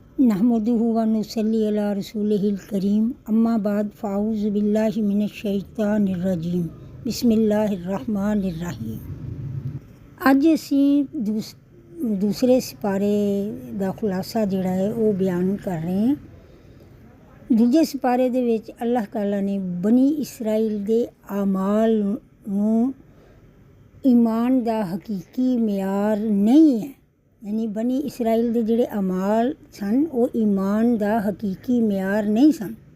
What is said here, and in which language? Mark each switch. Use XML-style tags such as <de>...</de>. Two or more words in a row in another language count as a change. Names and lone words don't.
<ar>نحمده ونصلي على رسوله الكريم أما بعد فأعوذ بالله من الشيطان الرجيم بسم الله الرحمن الرحيم.</ar> <pa>ਅੱਜ ਅਸੀਂ ਦੂਸਰੇ ਸਿਪਾਰੇ ਦਾ ਖ਼ੁਲਾਸਾ ਜਿਹੜਾ ਹੈ ਉਹ ਬਿਆਨ ਕਰ ਰਹੇ ਹਾਂ। ਦੂਜੇ ਸਿਪਾਰੇ ਦੇ ਵਿਚ ਅੱਲਾਹ ਤਾਲਾ ਨੇ ਬਨੀ ਇਸਰਾਈਲ ਦੇ ਆਮਾਲ ਨੂੰ ਈਮਾਨ ਦਾ ਹਕੀਕੀ ਮਿਆਰ ਨਹੀਂ ਹੈ, ਯਾਨੀ ਬਨੀ ਇਸਰਾਈਲ ਦੇ ਜਿਹੜੇ ਅਮਾਲ ਸਨ ਉਹ ਈਮਾਨ ਦਾ ਹਕੀਕੀ ਮਿਆਰ ਨਹੀਂ ਸਨ</pa>